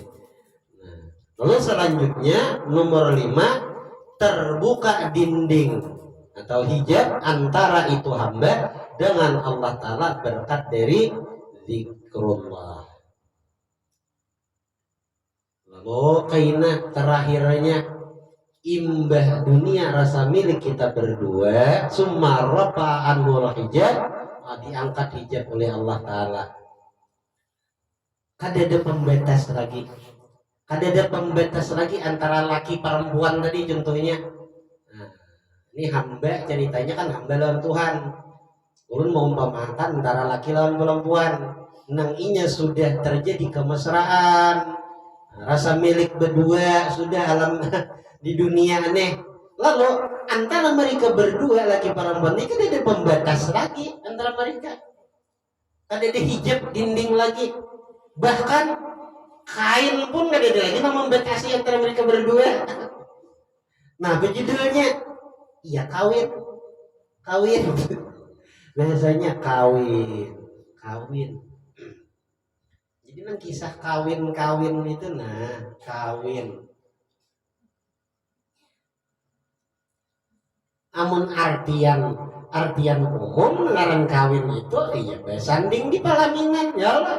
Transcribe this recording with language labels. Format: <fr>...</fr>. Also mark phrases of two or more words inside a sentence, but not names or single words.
<id>Nah, lalu selanjutnya nomor 5, terbuka dinding atau hijab antara itu hamba dengan Allah Ta'ala berkat dari zikrullah.</id> <bjn>Lalu kaina terakhirnya imbah dunia rasa milik kita berdua,</bjn> <ar>summa rafa'an hijab,</ar> <bjn>diangkat hijab oleh Allah Ta'ala. Kada ada pembatas lagi. Kada ada pembatas lagi antara laki perempuan tadi contohnya. Nah, ini hamba ceritanya kan hamba lawan Tuhan. Ulun mau umpamakan antara laki lawan perempuan. Nang inya sudah terjadi kemesraan, rasa milik berdua sudah alam di dunia aneh.</bjn> <id>Lalu antara mereka berdua laki perempuan ini kan ada pembatas lagi antara mereka.</id> <bjn>Kada ada hijab dinding lagi. Bahkan kain pun gak ada lagi yang membatasi antara mereka berdua.</bjn> <id>Nah berjudulnya ya kawin. Bahasanya kawin.</id> <bjn>Jadi nang kisah kawin itu nah kawin. Amun artian umum ngaran kawin itu iya besanding di palaminan</bjn> <ar>ya Allah.</ar>